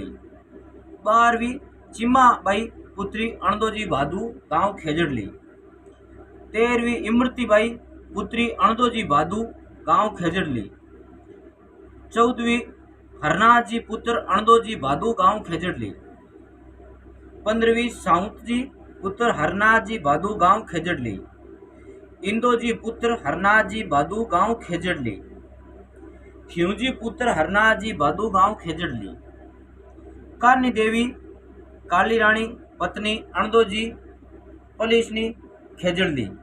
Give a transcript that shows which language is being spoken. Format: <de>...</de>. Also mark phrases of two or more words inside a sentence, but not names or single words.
<hi>12वीं चिम्माबाई पुत्री अणदोजी भादू गांव खेजड़ी। 13वीं इमरतीबाई पुत्री अणदोजी भादू गांव खेजड़ी। 14वीं हरनाथ जी पुत्र अणदोजी भादू गांव खेजड़ी। 15वीं साउंत जी पुत्र हरनाथ जी भादू गांव खेजड़ी। इंदोजी पुत्र हरनाथ जी भादू गांव खेजड़ी। खिवजी पुत्र हरनाथ जी भादू गांव खेजड़ी। कारनी देवी काली रानी पत्नी अणदोजी पलिसनी खेजड़ी।</hi>